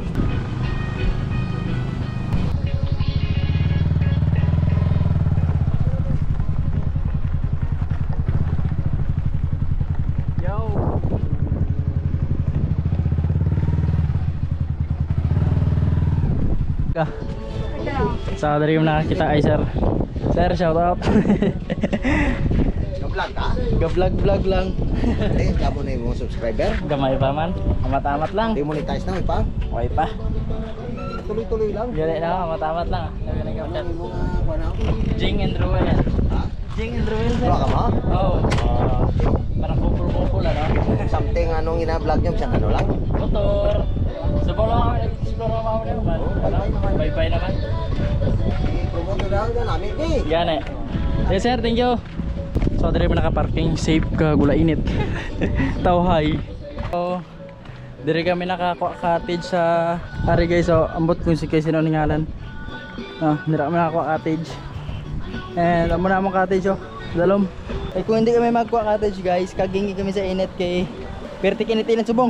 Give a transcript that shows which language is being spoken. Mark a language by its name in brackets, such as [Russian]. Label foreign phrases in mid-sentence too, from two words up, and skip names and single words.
[Hiligaynon] Yo. Sa dari yung nakakita ay sir. [English] Sir, shout out. [Hiligaynon] Vlog ka? Ga-vlog lang. Eh, gabo na yung mga subscriber. Gamay pa man. Amat-amat lang. Demonetize na, may pa. Okay pa. Tuloy-tuloy lang. Gali na, amat-amat lang. Sabi na gamit. Yung mga kuwan ako. Jing and Ruel yan. Ha? Jing and Ruel sir. Vlog ka mo? Oo. Parang kupul-kupul ano. Something anong ina-vlog niyo, siyang ano lang. Motor. Subong lang kami nag-explore naman ako naman. Bye-bye naman. I-promote na lang namin. Eh! Gane. [English] Yes sir, thank you. [Hiligaynon] So diri man naka-parking safe ka gula init. Tawhay. So diri kami naka-cottage sa ari guys. So ambot kung si kay sino ni ngalan. Dira kami naka-cottage. And amo na among cottage oh. Dalom. Eh kung hindi kami magkuha-cottage guys, kagingi kami sa init kay perti kinit-init subong.